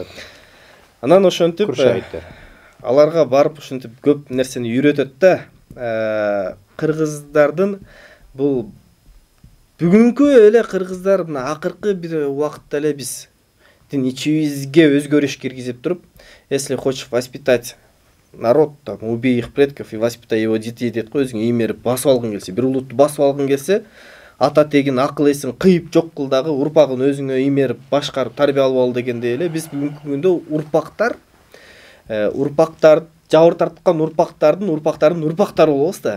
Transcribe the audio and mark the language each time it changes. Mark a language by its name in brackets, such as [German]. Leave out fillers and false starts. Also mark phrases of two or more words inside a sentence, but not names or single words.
[Kyrgyz] Анан ошентип аларга барып ушинтип көп нерсени үйрөтөт да. Кыргыздардын бул бүгүнкү эле кыргыздар мына акыркы бир убакытта эле биздин ичибизге өзгөрүш киргизип туруп, [Russian] если хочешь воспитать народ, там, убей их предков и воспитай его детей [Kyrgyz] дейт го, өзүң иймерип басып алгың келсе, бир улутты басып алгың келсе, ата тегин акыл эсин кыйып жок кыл дагы урпагын өзүңө иймерип башкарып тарбия алып ал дегендей эле биз бүгүнкү күндө урпактар жабыр тарткан урпактардын урпактары болобуз да.